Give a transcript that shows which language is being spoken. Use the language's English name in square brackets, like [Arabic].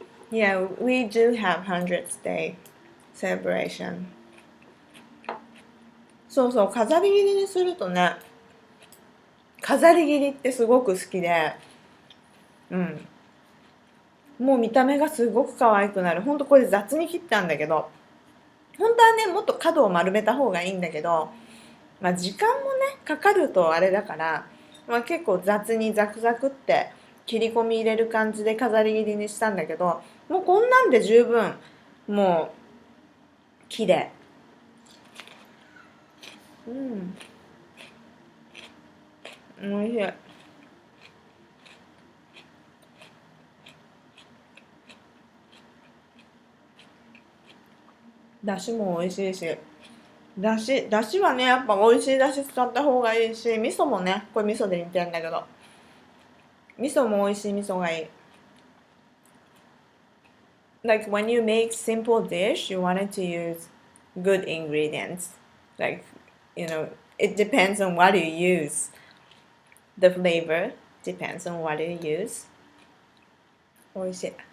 [English] Yeah, we do have 100th day celebration. [Japanese] そうそう、飾り切りにするとね、飾り切りってすごく好きで、もう見た目がすごく可愛くなる。ほんとこれ雑に切ったんだけど、本当はね、もっと角を丸めた方がいいんだけど、時間もね、かかるとあれだから、結構雑にザクザクって切り込み入れる感じで飾り切りにしたんだけど、もうこんなんで十分、もう、綺麗。おいしい。だしも美味しいし、だしはね、やっぱ美味しいだし使った方がいいし、味噌もね、これ味噌で煮てんだけど、味噌も美味しい味噌がいい。 [English] Like when you make simple dish, you wanted to use good ingredients. Like, it depends on what you use. The flavor depends on what you use. [Japanese] 美味しい。